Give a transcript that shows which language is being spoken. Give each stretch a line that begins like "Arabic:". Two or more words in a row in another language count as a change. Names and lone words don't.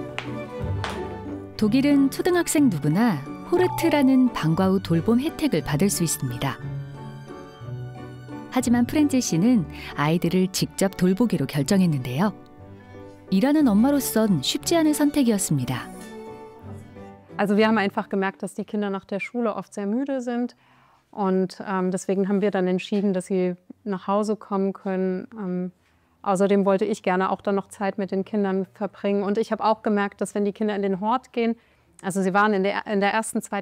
Korean: 독일은 초등학생 누구나 호르트라는 방과 후 돌봄 혜택을 받을 수 있습니다. 하지만 프렌체 씨는 아이들을 직접 돌보기로 결정했는데요. 일하는 엄마로선 쉽지 않은 선택이었습니다.
German: Also wir haben einfach gemerkt, dass die Kinder nach der Schule oft sehr müde sind. Und deswegen haben wir dann entschieden, dass sie nach Hause kommen können. Außerdem wollte ich gerne auch dann noch Zeit mit den Kindern verbringen. Und ich habe auch gemerkt, dass wenn die Kinder in den Hort gehen, also sie waren in der 1., 2.